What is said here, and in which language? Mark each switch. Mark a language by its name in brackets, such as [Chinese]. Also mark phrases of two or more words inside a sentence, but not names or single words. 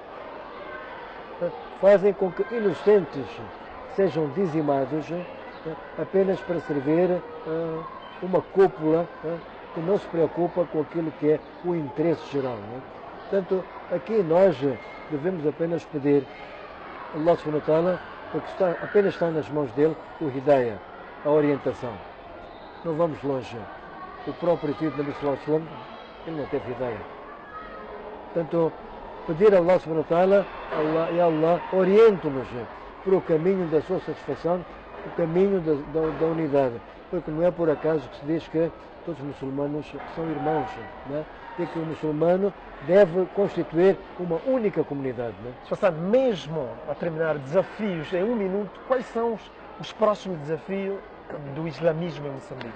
[Portuguese] Fazem com que inocentes sejam dizimados apenas para servir uma cúpula que não se preocupa com aquilo que é o interesse geral. Portanto, aqui nós devemos apenas pedir a [Arabic] الله سبحانه وتعالى, [Portuguese] porque apenas está nas mãos dele o Hidayah, a orientação. Não vamos longe. O próprio filho de Nabi [Arabic] صلى الله عليه وسلم, [Portuguese] ele não teve Hidayah. Portanto, pedir a [Arabic] الله سبحانه وتعالى, [Portuguese] Allah oriente-nos para o caminho da sua satisfação, o caminho da unidade. Porque não é por acaso que se diz que todos os muçulmanos são irmãos, né? E que o muçulmano deve constituir uma única comunidade. Né? Passado mesmo a terminar desafios em um minuto, quais são os próximos desafios do islamismo em Moçambique?